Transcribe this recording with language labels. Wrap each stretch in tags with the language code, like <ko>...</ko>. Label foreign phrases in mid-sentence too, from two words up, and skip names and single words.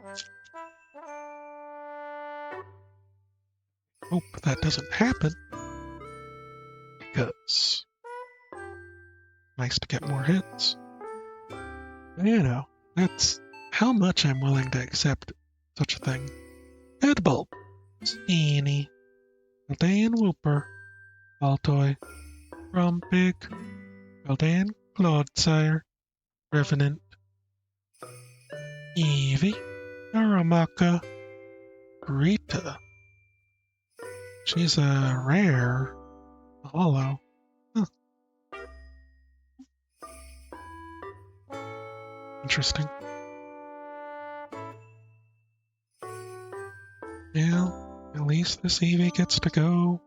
<en>Hope that doesn't happen. Because nice to get more hits. But, you know, that's how much I'm willing to accept such a thing. Headbulb, Steenie, Aldean Wooper, Baltoy, Rumpig, Aldean Clodsire, Revenant, Eevee, Aramaka, Rita. She's a rare, hollow. Huh. Interesting. Yeah, at least this Eevee gets to go.</en>